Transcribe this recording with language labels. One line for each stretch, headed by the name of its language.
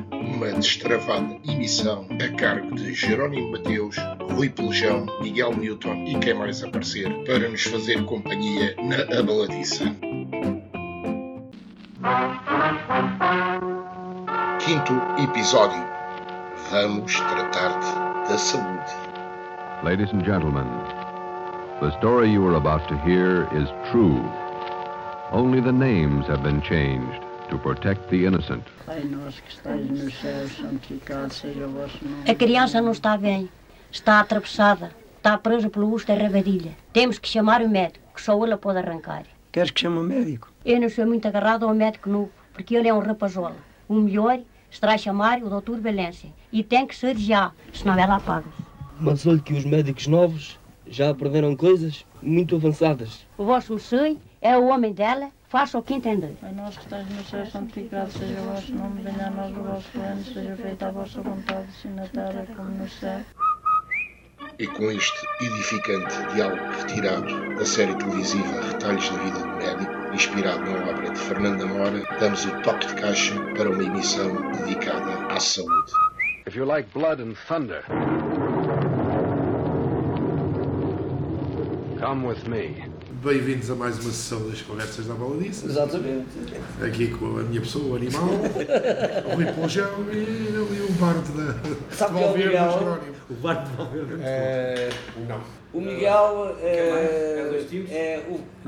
Portuguese: Uma destravada emissão a cargo de Jerónimo Mateus, Rui Pelejão, Miguel Newton e quem mais aparecer para nos fazer companhia na Abaladiça. Quinto episódio. Vamos tratar-te da saúde.
English: Ladies and gentlemen, the story you are about to hear is true. Only the names have been changed to protect the innocent.
Portuguese: Pai nosso que estais no céu, santificado seja o vosso nome. A criança não está bem. Está atravessada. Está presa pelo urso da rabadilha. Temos que chamar o médico, que só ele a pode arrancar. Queres que chame o médico? Eu não sou muito agarrado ao médico novo, porque ele é um rapazola. O melhor será chamar o Dr. Valência. E tem que ser já, senão ela apaga. Mas olhe que os médicos novos já aprenderam coisas muito avançadas. O vosso senhor é o homem dela, faça o que entender. Pai nosso que estás no céu, santificado seja o vosso nome, venha a nós o vosso reino, seja feita a vossa vontade, assim na terra como no céu. E com este edificante diálogo retirado da série televisiva Retalhos da Vida do Médico, inspirado na obra de Fernanda Moura, damos o toque de caixa para uma emissão dedicada à saúde.
English: If you like blood and thunder, come with me.
Portuguese: Bem-vindos a mais uma sessão das Conversas da Abaladiça. Exatamente. Aqui com a minha pessoa, o animal, o Rui Pelejão e o Bardo da Valverde. Sabe Valverde, é o Miguel? O Bardo de Valverde. É... Não. O Miguel é... É dois tipos? É o...